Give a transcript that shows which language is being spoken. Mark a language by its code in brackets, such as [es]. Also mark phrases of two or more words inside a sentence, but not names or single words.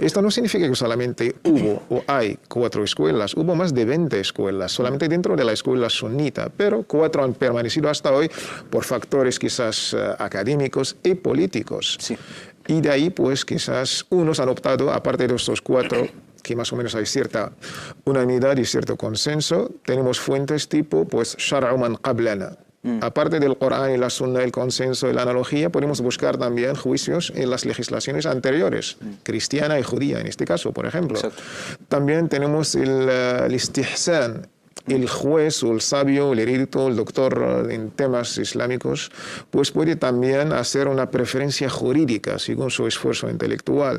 [es] Esto no significa que solamente hubo o hay cuatro escuelas, hubo más de 20 escuelas, solamente dentro de la escuela sunita, pero 4 han permanecido hasta hoy por factores quizás académicos y políticos. Sí. Y de ahí, pues, quizás unos han optado, aparte de estos 4, que más o menos hay cierta unanimidad y cierto consenso, tenemos fuentes tipo, pues, [ar] شرع من قبلنا. [es] Aparte del Corán y la Sunna, el consenso y la analogía, podemos buscar también juicios en las legislaciones anteriores, cristiana y judía, en este caso, por ejemplo. Exacto. También tenemos el istihsan. El juez o el sabio, el erudito, el doctor en temas islámicos, pues puede también hacer una preferencia jurídica según su esfuerzo intelectual.